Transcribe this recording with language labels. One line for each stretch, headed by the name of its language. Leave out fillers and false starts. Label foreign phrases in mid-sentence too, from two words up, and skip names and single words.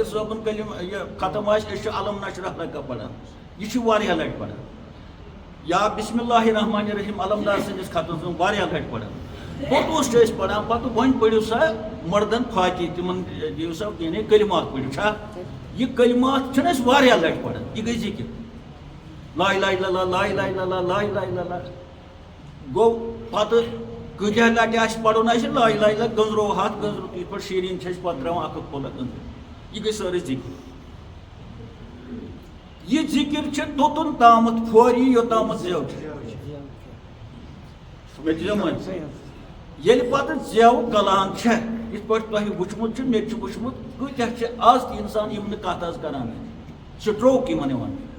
Kashmiri: صٲبُن کلمہٕ یہِ ختم آسہِ أسۍ چھِ علم نشرح لکا پران یہِ چھِ واریاہ لٹہِ پران یا
Arabic: بسم اللہ الرحمن الرحیم
Kashmiri: علمدار سٕنٛدِس ختمس منٛز واریاہ لٹہِ پران پوٚتُس چھِ أسۍ پران پتہٕ وۄنۍ پٔرِو سا مردن فاتح تِمن دِیِو سا یعنی کلمات پٔرِو چھا یہِ کلمات چھِنہٕ أسۍ واریاہ لٹہِ پران یہِ گٔے ذِکر
Arabic: لا اِلہَ اِلَّا اللہ لا اِلہَ اِلَّا اللہ لا اِلہَ اِلَّا اللہ
Kashmiri: گوٚو پتہٕ کۭتیاہ لٹہِ آسہِ پرُن اَسہِ
Arabic: لا اِلہَ اِلَّا
Kashmiri: گٔنٛزرو ہتھ گٔنٛزرو تِتھ پٲٹھۍ شیٖرِنۍ چھِ أسۍ پتہٕ ترٛاوان اکھ اکھ پھوٚلہ أنٛدرٕ یہِ گٔے سٲرٕے ذِکر یہِ ذِکر چھِ توٚتُن تامتھ پھورِ یوٚتامتھ زیو چھِ مےٚ دِیو مٲنِتھ ییٚلہِ پتہٕ زیو کلان چھےٚ یِتھ پٲٹھۍ تۄہہِ وٕچھمُت چھُ مےٚ تہِ چھُ وٕچھمُت کۭتیاہ چھِ آز تہِ انسان یِم نہٕ کتھ آز کران سٹروک یِمن یِوان